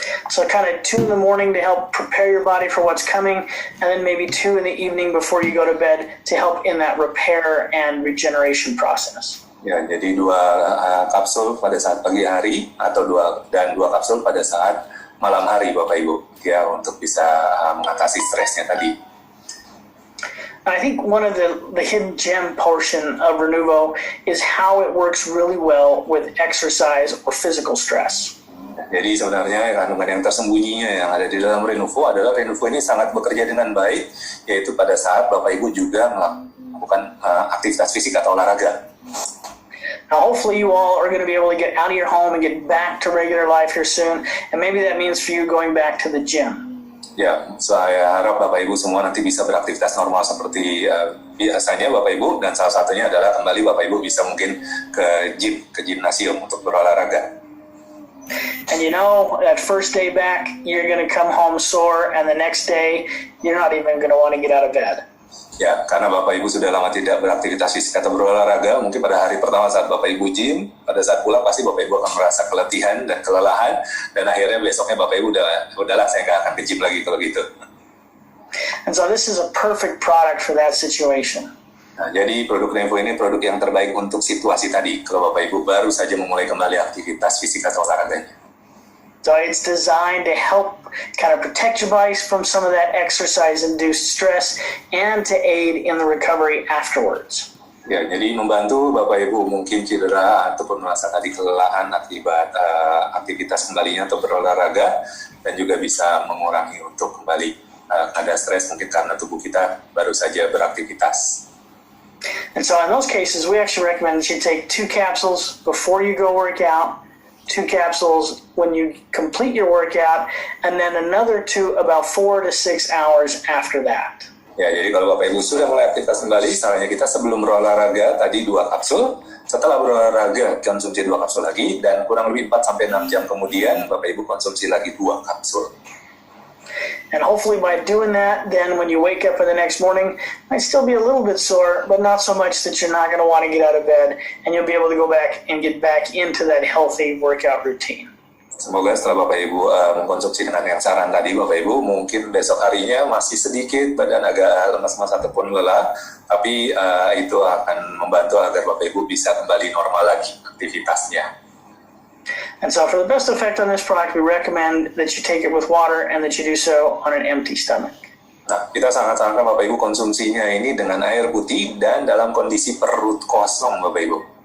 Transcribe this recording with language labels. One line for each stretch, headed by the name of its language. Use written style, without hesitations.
English: So kind of 2 in the morning to help prepare your body for what's coming, and then maybe 2 in the evening before you go to bed to help in that repair and regeneration process.
Indonesian: Ya, jadi 2 kapsul pada saat pagi hari atau 2 kapsul pada saat malam hari, Bapak Ibu, ya, untuk bisa mengatasi stresnya tadi.
English: I think one of the hidden gem portion of Renuvo is how it works really well with exercise or physical stress.
Indonesian: Jadi sebenarnya kandungan yang tersembunyinya yang ada di dalam Renuvo adalah Renuvo ini sangat bekerja dengan baik, yaitu pada saat Bapak Ibu juga melakukan aktivitas fisik atau olahraga.
English: Now, hopefully you all are going to be able to get out of your home and get back to regular life here soon, and maybe that means for you going back to the gym.
Indonesian: Ya, saya harap Bapak Ibu semua nanti bisa beraktivitas normal seperti biasanya Bapak Ibu, dan salah satunya adalah kembali Bapak Ibu bisa mungkin ke gimnasium untuk berolahraga.
English: And you know, that first day back, you're going to come home sore, and the next day, you're not even going to want to get out of bed.
Indonesian: Ya, karena Bapak Ibu sudah lama tidak beraktivitas fisik atau berolahraga, mungkin pada hari pertama saat Bapak Ibu gym, pada saat pulang pasti Bapak Ibu akan merasa keletihan dan kelelahan, dan akhirnya besoknya Bapak Ibu udahlah saya nggak akan ke gym lagi kalau gitu.
English: And so this is a perfect product for that situation.
Indonesian: Nah, jadi produk Renuvo ini produk yang terbaik untuk situasi tadi, kalau Bapak Ibu baru saja memulai kembali aktivitas fisik atau olahraganya.
English: So it's designed to help kind of protect your body from some of that exercise-induced stress and to aid in the recovery afterwards.
Indonesian: Ya, jadi membantu Bapak Ibu mungkin cedera ataupun merasa tadi kelelahan akibat aktivitas kembalinya atau berolahraga, dan juga bisa mengurangi untuk kembali kadar stres mungkin karena tubuh kita baru saja beraktivitas.
English: And so in those cases, we actually recommend that you take 2 capsules before you go work out, 2 capsules when you complete your workout, and then another 2 about 4 to 6 hours after that.
Indonesian: Ya, jadi kalau Bapak Ibu sudah mulai aktivitas kembali, sarannya kita sebelum berolahraga tadi 2 kapsul, setelah berolahraga konsumsi 2 kapsul lagi, dan kurang lebih 4-6 jam kemudian Bapak Ibu konsumsi lagi 2 kapsul.
English: And hopefully by doing that, then when you wake up in the next morning, might still be a little bit sore, but not so much that you're not going to want to get out of bed, and you'll be able to go back and get back into that healthy workout routine.
Indonesian: Semoga setelah Bapak Ibu mengkonsumsi dengan yang saran tadi Bapak Ibu, mungkin besok harinya masih sedikit badan agak lemas-lemas ataupun lelah, tapi itu akan membantu agar Bapak Ibu bisa kembali normal lagi aktivitasnya.
English: And so for the best effect on this product, we recommend that you take it with water and that you do so on an empty stomach.
Indonesian: Nah, kita sangat sarankan Bapak Ibu konsumsinya ini dengan air putih dan dalam kondisi perut kosong Bapak Ibu.